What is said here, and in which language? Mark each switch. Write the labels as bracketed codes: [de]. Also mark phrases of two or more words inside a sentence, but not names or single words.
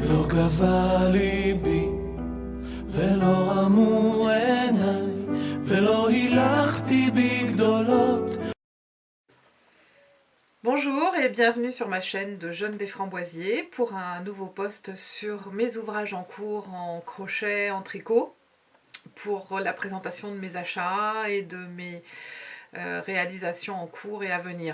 [he] גבה ליבי ולא רמו עיניי ולא הילכתי בגדולות. [fr] Bonjour et bienvenue sur ma chaîne de Jeune des Framboisiers pour un nouveau post sur mes ouvrages en cours en crochet, en tricot, pour la présentation de mes achats et de mes réalisations en cours et à venir.